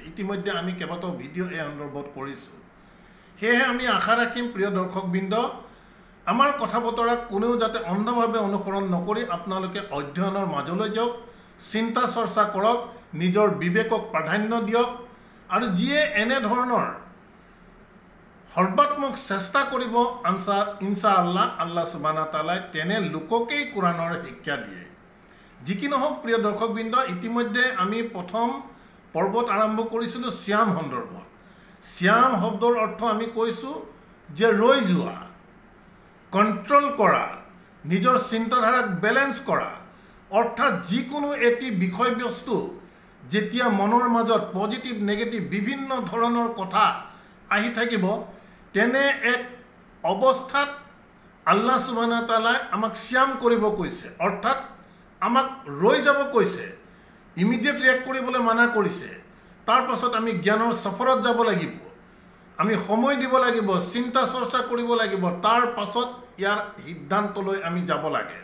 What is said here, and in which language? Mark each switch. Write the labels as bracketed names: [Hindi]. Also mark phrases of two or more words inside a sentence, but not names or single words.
[Assamese] ইতিমধ্যে আমি কেইবাটাও ভিডিঅ' এই সন্দৰ্ভত কৰিছোঁ। সেয়েহে আমি আশা ৰাখিম প্ৰিয় দৰ্শকবৃন্দ, আমাৰ কথা বতৰা কোনেও যাতে অন্ধভাৱে অনুসৰণ নকৰি আপোনালোকে অধ্যয়নৰ মাজলৈ যাওক, চিন্তা চৰ্চা কৰক, নিজৰ বিবেকক প্ৰাধান্য দিয়ক, আৰু যিয়ে এনেধৰণৰ সৰ্বাত্মক চেষ্টা কৰিব [Arabic] إن شاء الله الله سبحانه وتعالى [Assamese] তেনে লোককেই কোৰআনৰ শিক্ষা দিয়ে। যি কি নহওক প্ৰিয় দৰ্শকবৃন্দ, ইতিমধ্যে আমি প্ৰথম পৰ্বত আৰম্ভ কৰিছিলোঁ শ্যাম সন্দৰ্ভত। শ্যাম শব্দৰ অৰ্থ আমি কৈছোঁ যে ৰৈ যোৱা, কণ্ট্ৰল কৰা, নিজৰ চিন্তাধাৰাক বেলেঞ্চ কৰা। অৰ্থাৎ যিকোনো এটি বিষয়বস্তু যেতিয়া মনৰ মাজত [English] positive negative [Assamese] বিভিন্ন ধৰণৰ কথা আহি থাকিব, তেনে এক অৱস্থাত [Arabic] الله سبحانه وتعالى [Assamese] আমাক শ্যাম কৰিব কৈছে, অৰ্থাৎ আমাক ৰৈ যাব কৈছে, [English] immediate react [Assamese] কৰিবলৈ মানা কৰিছে। তাৰ পাছত আমি জ্ঞানৰ সফৰত যাব লাগিব, আমি সময় দিব লাগিব, চিন্তা চৰ্চা কৰিব লাগিব, তাৰ পাছত ইয়াৰ সিদ্ধান্তলৈ আমি যাব লাগে।